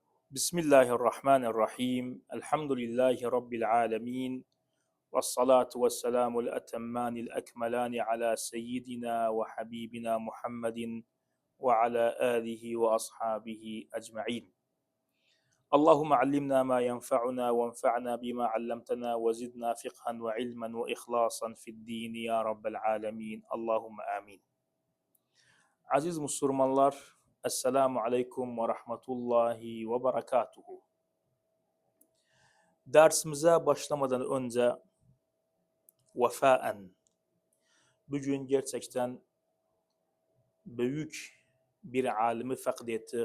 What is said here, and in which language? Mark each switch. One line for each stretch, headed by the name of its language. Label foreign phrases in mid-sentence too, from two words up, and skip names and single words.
Arabic: بسم الله الرحمن الرحيم الحمد لله رب العالمين والصلاة والسلام الأتمان الأكملان على سيدنا وحبيبنا محمد وعلى آله وأصحابه أجمعين. اللهم علمنا ما ينفعنا وانفعنا بما علمتنا وزدنا فقها وعلما وإخلاصا في الدين يا رب العالمين اللهم آمين.
Turkish: Aziz Müslümanlar,
Arabic: السلام عليكم ورحمة الله وبركاته.
Turkish: Dersimize başlamadan önce vefaen, bugün gerçekten büyük bir alimi fəqd ettik.